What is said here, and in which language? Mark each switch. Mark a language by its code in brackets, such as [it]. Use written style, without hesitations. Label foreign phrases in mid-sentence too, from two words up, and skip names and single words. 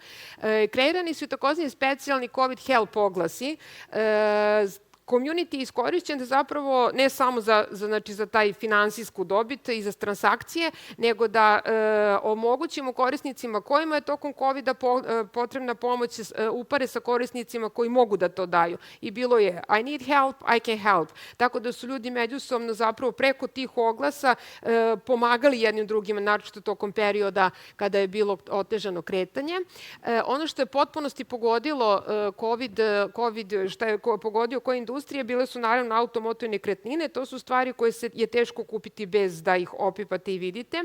[sr] Kreirani su takozvani specijalni COVID help oglasi, community je iskorišćen zapravo ne samo za taj finansijsku dobit i za transakcije, nego da omogućimo korisnicima kojima je tokom COVID-a potrebna pomoć upare sa korisnicima koji mogu da to daju. I bilo je [en] I need help, I can help. [sr] Tako da su ljudi međusobno zapravo preko tih oglasa pomagali jednim drugima, naročito tokom perioda kada je bilo otežano kretanje. Ono što je potpunosti pogodilo COVID, šta je pogodio koje industrije, bile su naravno automoto i nekretnine, to su stvari koje je teško kupiti bez da ih opipate i vidite.